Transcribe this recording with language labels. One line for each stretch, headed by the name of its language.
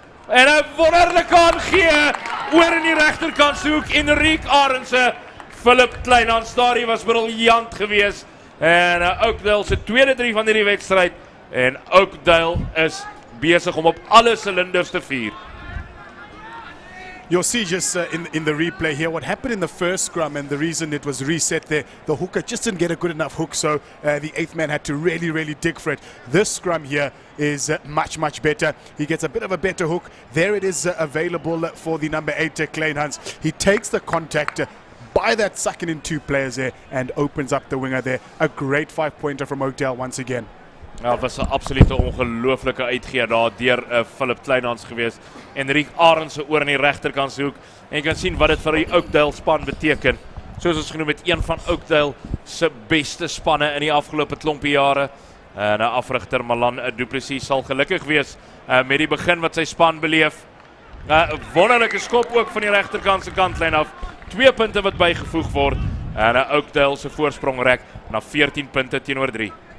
Afrikaans: En 'n wonderlike aangee oor in die regterkant soek Enrique Arendse. Philip Kleinhans daar was briljant geweest. En Oakdale se tweede 3 van hierdie wedstryd. En Oakdale is besig om op alle silinders te vier.
English: You'll see just in the replay here what happened in the first scrum, and the reason it was reset there, the hooker just didn't get a good enough hook, so the 8th man had to really dig for it. This scrum here is much better. He gets a bit of a better hook. There it is available for the number 8 Kleinhans. He takes the contact by that second in 2 players there and opens up the winger there. A great 5-pointer from Oakdale once again.
Afrikaans: Ja, het was 'n absolute ongelooflike uitgee daar deur Philip Kleinhans geweest. Enrique Arendse oor aan die regterkant se hoek. En jy kan sien wat dit vir die Oakdale span beteken. Soos ons genoem het, een van Oakdale se beste spanne in die afgelope klompie jare. En afrigter Malan Du Plessis sal gelukkig wees met die begin wat sy span beleef. Wonderlike skop ook van die regterkant se kantlyn af. 2 punte wat bygevoeg word. En Oakdale se voorsprong rek na 14 punte teenoor 3.